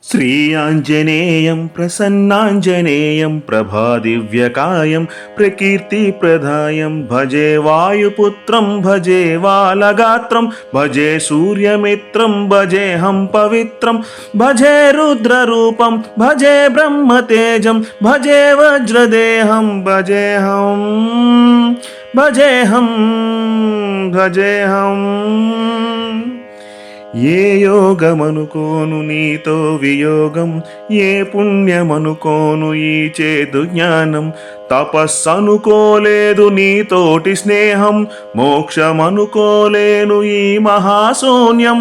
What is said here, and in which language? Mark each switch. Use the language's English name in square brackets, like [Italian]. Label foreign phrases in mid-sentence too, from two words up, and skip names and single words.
[Sanskrit] श्रीयाञ्जनेयं प्रसन्नाञ्जनेयं प्रभादिव्यकायं प्रकीर्तिप्रदायं भजे वायुपुत्रं भजे वालगात्रं भजे सूर्यमित्रं भजेऽहं पवित्रं भजे रुद्ररूपं भजे ब्रह्मतेजं भजे वज्रदेहं भजेऽहं [Telugu] ఏ యోగమనుకోను నీతో వియోగం, ఏ పుణ్యమనుకోను ఈ చేదు జ్ఞానం, తపస్సనుకోలేదు నీతోటి స్నేహం, మోక్షమనుకోలేను ఈ మహాశూన్యం.